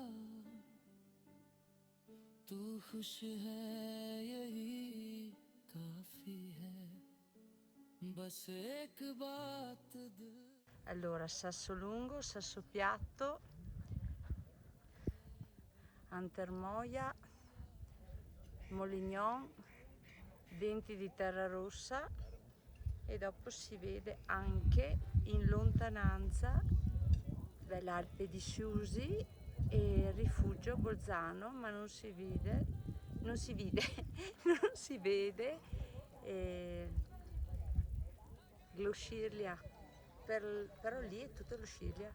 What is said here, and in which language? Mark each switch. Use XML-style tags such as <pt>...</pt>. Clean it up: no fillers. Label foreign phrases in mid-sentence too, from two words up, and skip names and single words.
<hi>तू खुश है यही काफी है। बस एक बात दिल।</hi> <it>Allora, sasso lungo, sasso piatto, Antermoia, Molignon, denti di terra rossa, e dopo si vede anche in lontananza l'Alpe di Siusi e il rifugio Bolzano, ma non si vede non si vede lo Scirlia, però lì è tutto lo Scirlia.</it>